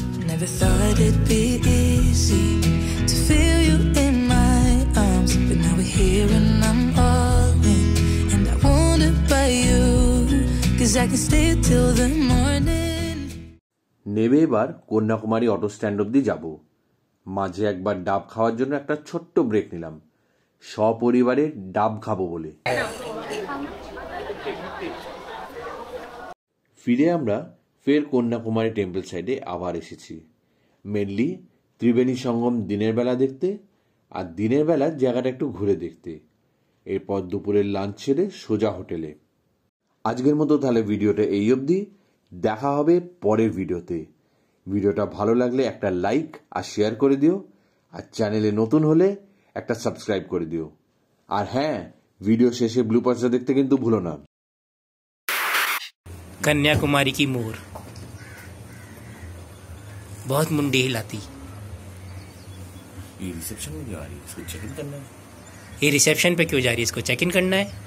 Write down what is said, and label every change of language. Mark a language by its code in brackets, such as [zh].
[en] Never thought it'd be easy to feel you in my arms, but now we're here and I'm all in, and I wonder by you, 'cause I can stay till the morning. [bn] নেবে এবার Kanyakumari auto stand অব্দি যাব। মাঝে একবার ডাব খাওয়ার জন্য একটা ছোট্ট ব্রেক নিলাম, সপরিবারে ডাব খাবো বলে। ফিরে আমরা ফের কন্যাকুমারী টেম্পল সাইডে আবার এসেছি, মেনলি ত্রিবেণী সঙ্গম দিনের বেলা দেখতে আর দিনের বেলা জায়গাটা একটু ঘুরে দেখতে। এরপর দুপুরের লাঞ্চ ছেড়ে সোজা হোটেলে। আজকের মতো তাহলে ভিডিওটা এই অবধি, দেখা হবে পরের ভিডিওতে। ভিডিওটা ভালো লাগলে একটা লাইক আর শেয়ার করে দিও, আর চ্যানেলে নতুন হলে একটা সাবস্ক্রাইব করে দিও। আর হ্যাঁ, ভিডিও শেষে ব্লুপার্সটা দেখতে কিন্তু ভুলো না। [hi] कन्याकुमारी की मोर बहुत मुंडी हिलाती। ये रिसेप्शन में क्यों आ रही है? इसको चेक इन करना है। ये रिसेप्शन पे क्यों जा रही है? इसको चेक इन करना है।